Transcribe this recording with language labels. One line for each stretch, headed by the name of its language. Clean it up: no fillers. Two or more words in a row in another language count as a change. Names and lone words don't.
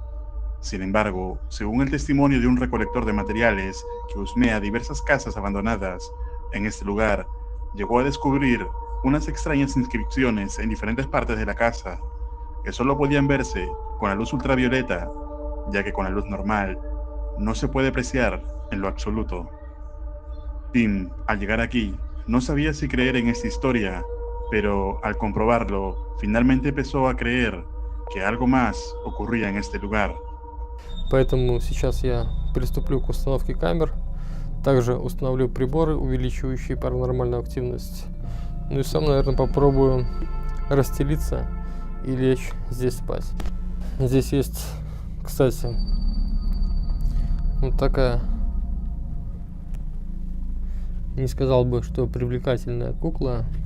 Spanish: Sin embargo, según el testimonio de un recolector de materiales que husmea diversas casas abandonadas en este lugar, llegó a descubrir unas extrañas inscripciones en diferentes partes de la casa, que solo podían verse con la luz ultravioleta, ya que con la luz normal no se puede apreciar en lo absoluto. Tim, al llegar aquí, no sabía si creer en esta historia, pero al comprobarlo, finalmente empezó a creer que algo más ocurría en este lugar.
Russian: Поэтому сейчас я приступлю к установке камер. Также установлю приборы, увеличивающие паранормальную активность. Ну и сам, наверное, попробую расстелиться и лечь здесь спать. Здесь есть, кстати, вот такая, не сказал бы, что привлекательная кукла.